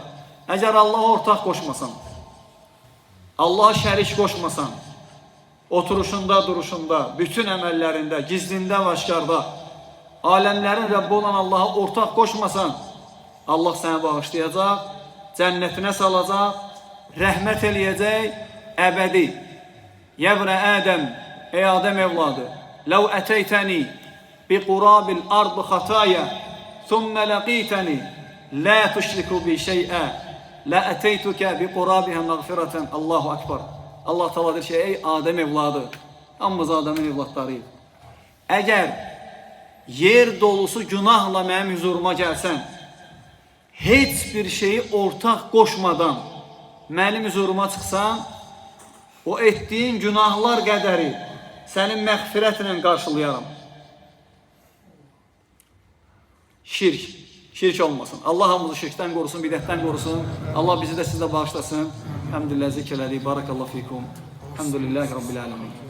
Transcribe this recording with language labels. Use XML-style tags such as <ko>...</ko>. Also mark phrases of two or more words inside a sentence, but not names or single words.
<az>Əgər Allaha ortaq qoşmasan, Allaha şərik qoşmasan, oturuşunda, duruşunda, bütün əməllərində, gizlində və aşkarda, aləmlərin Rəbbi olan Allaha ortaq qoşmasan, Allah səni bağışlayacaq, cənnətinə salacaq, rəhmət eləyəcək, əbədi.</az> <ar>يا ابن آدم,</ar> <az>ey Adəm evladı,</az> <ar>لو أتيتني بقراب الأرض خطايا، ثم لقيتني، لا تشرك بي شيئا، لأتيتك بقرابها مغفرة. الله أكبر.</ar> <az>Allah-Taala deyir ki, ey Adəm evladı, hamımız Adəmin evladlarıyıq. Əgər yer dolusu günahla mənim huzuruma gəlsən, heç bir şeyi ortaq qoşmadan mənim huzuruma çıxsan, o etdiyin günahlar qədəri sənin məğfirətlə qarşılayaram. Şirk olmasın. Allah hamımızı şirkdən qorusun, bidətdən qorusun. Allah bizi də sizə bağışlasın. Həmdülillah zikr elədik.</az> <ar>بارك الله فيكم. الحمد لله رب العالمين.</ar>